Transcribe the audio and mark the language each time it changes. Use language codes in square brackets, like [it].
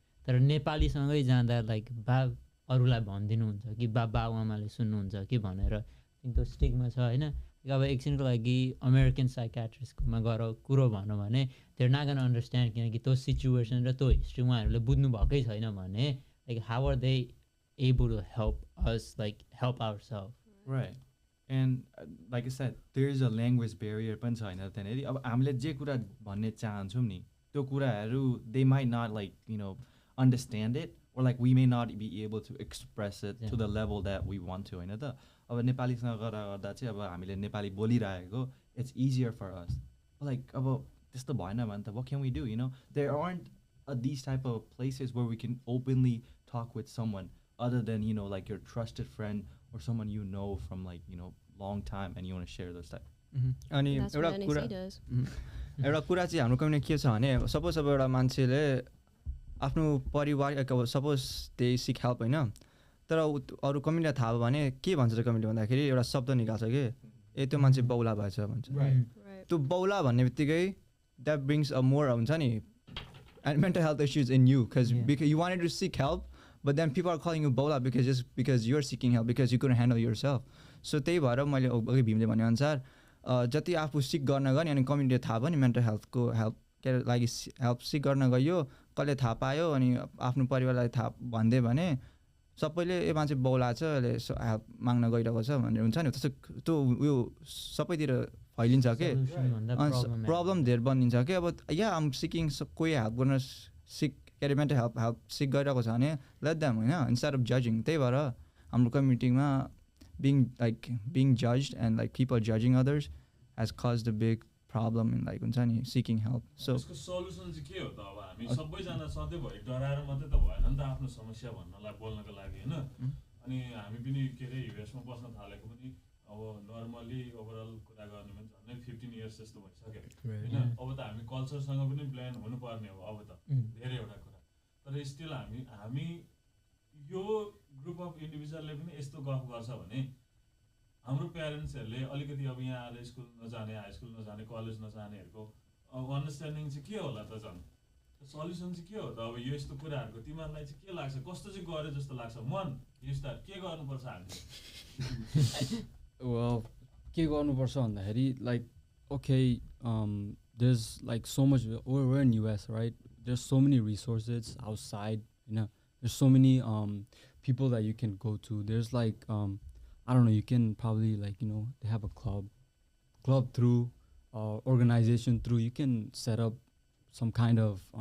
[ne] तर नेपालीसँगै जाँदा लाइक अरूलाई भनिदिनुहुन्छ कि बाबुआमाले सुन्नुहुन्छ कि भनेर त्यो स्टिगमा छ होइन. अब एकछिनको लागि अमेरिकन साइकेट्रिस्टकोमा गएर कुरो भनौँ भने [en] there not gonna understand, [ne] किनकि त्यो सिचुएसन र त्यो हिस्ट्री उहाँहरूले बुझ्नु भएकै छैन भने like [en] How are they able to help us like help ourselves. Right. And like I said, there is a language barrier [ne] पनि छ होइन त्यहाँनिर. अब हामीले जे कुरा भन्ने चाहन्छौँ नि त्यो कुराहरू [en] they might not like, you know, understand it, or like we may not be able to express it to the level that we want to होइन त. [ne] अब नेपालीसँग गर्दा चाहिँ अब हामीले नेपाली बोलिरहेको [en] it's easier for us. Like [ne] अब त्यस्तो भएन भने त [en] what can we do, you know? There aren't these type of places where we can openly talk with someone other than, you know, like your trusted friend or someone you know from like, you know, long time and you want to share those type. [ne] अनि एउटा कुरा चाहिँ हाम्रो community के छ भने suppose अब एउटा मान्छेले आफ्नो परिवार सपोज दे सिक हेल्प होइन, तर अरू कम्युनिटीलाई थाहा भयो भने के भन्छ त कम्युनिटी भन्दाखेरि एउटा शब्द निकाल्छ कि ए त्यो मान्छे बौला भएछ भन्छ. त्यो बौला भन्ने बित्तिकै [en] That brings a more हुन्छ नि mental health issues in you because you wanted to seek help, but then people are calling you bola because you're seeking help because you couldn't handle yourself. [ne] So त्यही भएर मैले अघि भीमले भने अनुसार जति आफू सिक गर्न गयो अनि कम्युनिटीले थाहा भयो नि मेन्टल हेल्थको हेल्प के लागि हेल्प सिक गर्न गयो, कसले थाहा पायो अनि आफ्नो परिवारलाई थाहा भनिदियो भने सबैले ए मान्छे बौला छ यसले हेल्प माग्न गइरहेको छ भनेर हुन्छ नि. त्यस्तो त्यो उयो सबैतिर फैलिन्छ के, प्रब्लम धेर बनिन्छ कि. अब आम सिकिङ कोही हेल्प गर्न सिक के अरे मेन्टल हेल्प सिक गरिरहेको छ भने लेट देम होइन, इन्स्टेड अफ जजिङ. त्यही भएर हाम्रो कम्युनिटीमा [en] being judged and like people judging others has caused a big problem in like हुन्छ नि seeking help. So [ne] यसको सल्युसन चाहिँ के हो त? अब हामी सबैजना सधैँ भरि डराएर मात्रै त भएन नि त, आफ्नो समस्या भन्नलाई बोल्नको लागि हैन अनि हामी पनि के रे युएसमा बस्न थालेको पनि अब नर्मली ओभरअल कुरा गर्ने भने झन्डै 15 इयर्स जस्तो भइसक्यो हैन अब त हामी कल्चरसँग पनि ब्लेन्ड हुनुपर्ने हो अब त धेरैवटा कुरा तर स्टिल हामी यो ग्रुप अफ इन्डिभिजुअलले पनि यस्तो गफ गर्छ भने हाम्रो प्यारेन्ट्सहरूले अलिकति अब यहाँ आएर स्कुल नजाने हाई स्कुल नजाने कलेज नजानेहरूको अन्डरस्ट्यान्डिङ चाहिँ के होला त झन् सल्युसन चाहिँ के हो त अब यो यस्तो कुराहरूको तिमीहरूलाई चाहिँ के लाग्छ कस्तो चाहिँ गरे जस्तो लाग्छ मन यस्ता के गर्नुपर्छ हामीले [en] well [ne] के गर्नुपर्छ भन्दाखेरि [en] like okay there's like so much we're in US right there's so many resources outside you know there's so many people that you can go to there's like I don't know you can probably like you know they have a club through organization through you can set up some kind of